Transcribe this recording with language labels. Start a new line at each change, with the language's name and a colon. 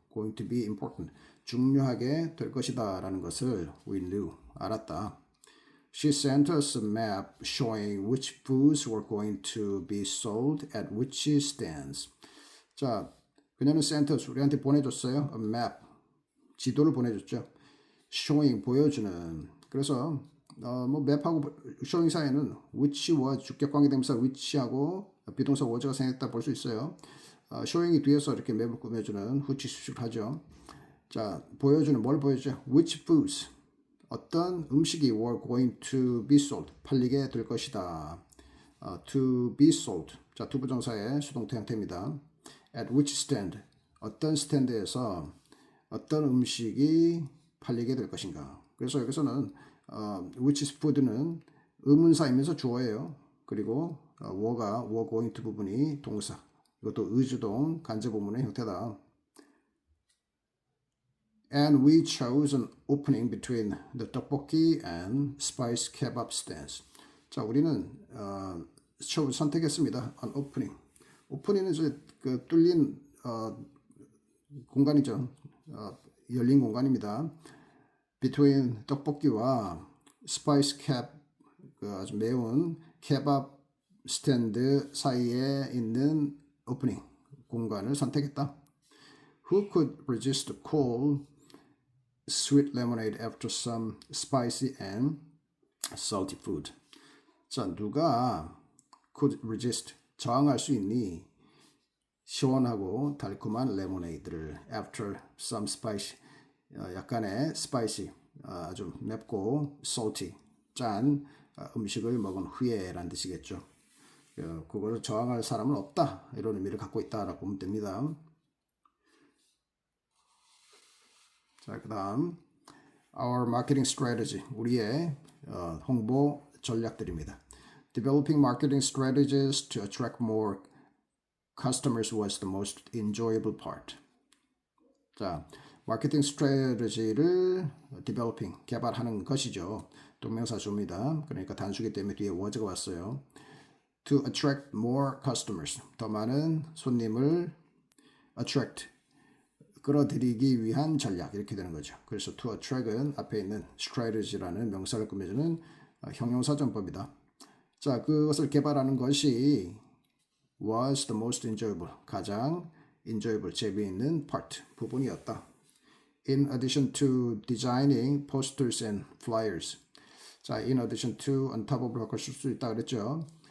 English: going to be important,
Korean: 중요하게 될 것이다 라는 것을
English: we knew,
Korean: 알았다.
English: She sent us a map showing which foods were going to be sold at which stands.
Korean: 자, 그녀는
English: sent us,
Korean: 우리한테 보내줬어요. a map, 지도를 보내줬죠. showing, 보여주는. 그래서 뭐 맵하고 showing 사이에는 which와 주격관계대명사 which하고 비동사 was가 생겼다 볼 수 있어요. showing이 뒤에서 이렇게 맵을 꾸며주는 which 수식을 하죠. 자, 보여주는 뭘 보여주죠?
English: which foods,
Korean: 어떤 음식이
English: were going to be sold,
Korean: 팔리게 될 것이다.
English: to be sold.
Korean: 자, 투부정사의 수동태 형태입니다.
English: at which stand,
Korean: 어떤 스탠드에서 어떤 음식이 팔리게 될 것인가. 그래서 여기서는 which food는 의문사이면서 주어예요. 그리고 were going to 부분이 동사. 이것도 의주동 간접 의문의 형태다.
English: And we chose an opening between the tteokbokki and spice kebab stands.
Korean: 자, 우리는 선택했습니다.
English: an opening.
Korean: 오프닝은 이제 그 뚫린 공간이죠. 열린 공간입니다. between 떡볶이와 스파이스 캡, 그 아주 매운 케밥 스탠드 사이에 있는 오프닝 공간을 선택했다.
English: Who could resist the cold sweet lemonade after some spicy and salty food?
Korean: 자, 누가
English: could resist,
Korean: 저항할 수 있니? 시원하고 달콤한 레모네이드를
English: after some spicy,
Korean: 약간의 spicy, 아주 맵고 salty, 짠 음식을 먹은 후에 라는 뜻이겠죠. 그거를 저항할 사람은 없다, 이런 의미를 갖고 있다라고 보면 됩니다. 자, 그 다음
English: our marketing strategy,
Korean: 우리의 홍보 전략들입니다.
English: Developing marketing strategies to attract more customers was the most enjoyable part.
Korean: 자, 마케팅 스트래티지를 developing, 개발하는 것이죠. 동명사주입니다. 그러니까 단수기 때문에 뒤에 was가 왔어요.
English: To attract more customers,
Korean: 더 많은 손님을 attract, 끌어들이기 위한 전략, 이렇게 되는 거죠. 그래서 to attract은 앞에 있는 strategy라는 명사를 꾸며주는 형용사 전법이다. 자, 그것을 개발하는 것이
English: was the most enjoyable,
Korean: 가장
English: enjoyable,
Korean: 재미있는
English: part,
Korean: 부분이었다.
English: In addition to designing posters and flyers.
Korean: 자,
English: in addition to, on top of
Korean: 로 바꿔 쓸 수 있다 그랬죠.